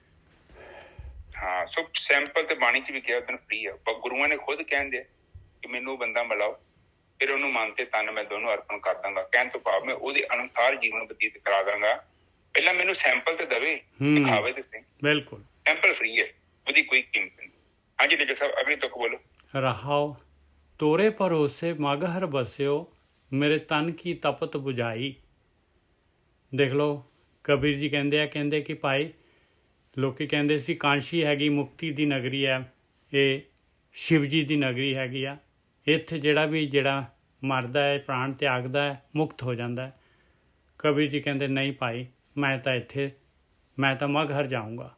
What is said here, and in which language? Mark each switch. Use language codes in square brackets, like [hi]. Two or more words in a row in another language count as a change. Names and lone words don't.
[pa] ਹਾਂ ਸੋ ਸੈਂਪਲ ਤੇ ਬਾਣੀ 'ਚ ਵੀ ਕਿਹਾ ਤੈਨੂੰ ਫ੍ਰੀ ਆ, ਪਰ ਗੁਰੂਆਂ ਨੇ ਖੁਦ ਕਹਿੰਦੇ ਕਿ ਮੈਨੂੰ ਬੰਦਾ ਮਿਲਾਓ, ਫਿਰ ਉਹਨੂੰ ਮਨ ਤੇ ਤਨ ਮੈਂ ਦੋਨੋਂ ਅਰਪਣ ਕਰ ਦਾਂਗਾ। ਕਹਿਣ ਤੋਂ ਭਾਵ ਮੈਂ ਉਹਦੇ ਅਨੁਸਾਰ ਜੀਵਨ ਬਤੀਤ ਕਰਾ ਦਾਂਗਾ। ਪਹਿਲਾਂ ਮੈਨੂੰ ਸੈਂਪਲ ਤੇ ਦਵੇ, ਦਿਖਾਵੇ ਤੇ ਸਹੀ। ਬਿਲਕੁਲ ਸੈਂਪਲ ਫ੍ਰੀ ਹੈ, ਉਹਦੀ ਕੋਈ ਕੀਮਤ ਨਹੀਂ। ਹਾਂਜੀ ਨਿਜਰ ਸਾਹਿਬ ਅਗਲੀ ਤੁਕ ਬੋਲੋ। [bra] रहाओ तोरे भरोसे मगहर बस्यो, मेरे तन की तपत बुझाई। [pa] ਦੇਖ ਲਓ ਕਬੀਰ ਜੀ ਕਹਿੰਦੇ ਕਿ ਭਾਈ ਲੋਕੀ ਕਹਿੰਦੇ ਸੀ ਕਾਂਸ਼ੀ ਹੈਗੀ ਮੁਕਤੀ ਦੀ ਨਗਰੀ ਹੈ, ਇਹ ਸ਼ਿਵ ਜੀ ਦੀ ਨਗਰੀ ਹੈਗੀ ਆ। ਇੱਥੇ ਜਿਹੜਾ ਮਰਦਾ ਹੈ, ਪ੍ਰਾਣ ਤਿਆਗਦਾ ਹੈ, ਮੁਕਤ ਹੋ ਜਾਂਦਾ ਹੈ। ਕਬੀਰ ਜੀ ਕਹਿੰਦੇ ਨਹੀਂ ਭਾਈ, ਮੈਂ ਤਾਂ ਮਗਹਰ ਜਾਊਂਗਾ।